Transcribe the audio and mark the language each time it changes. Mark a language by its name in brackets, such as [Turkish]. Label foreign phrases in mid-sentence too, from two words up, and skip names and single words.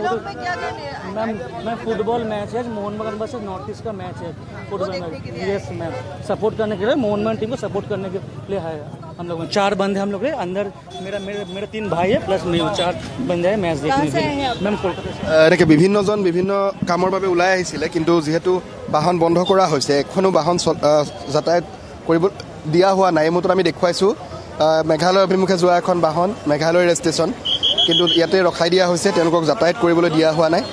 [English] ma'am football match [Hindi] है, मोहनबागान बस नॉर्थ ईस्ट का मैच है [English] football match, yes ma'am, [Hindi] सपोर्ट करने के लिए मोहनबागान टीम को सपोर्ट करने के लिए है हम लोग। 4 बंदे हम लोग है अंदर, मेरा 3 भाई है प्लस मैं, 4 बंदे है मैच देखने के लिए मैम कोलकाता। [Assamese] এনেকৈ বিভিন্নজন বিভিন্ন কামৰ বাবে ওলাই আহিছিলে, কিন্তু যিহেতু বাহন বন্ধ কৰা হৈছে, এখনো বাহন যাতায়াত কৰিব দিয়া হোৱা নাই। এই মুহূৰ্তত আমি দেখুৱাইছোঁ মেঘালয় অভিমুখে যোৱা এখন বাহন, মেঘালয় [English] rail station, [Assamese] কিন্তু ইয়াতে ৰখাই দিয়া হৈছে, তেওঁলোকক যাতায়াত কৰিবলৈ দিয়া হোৱা নাই।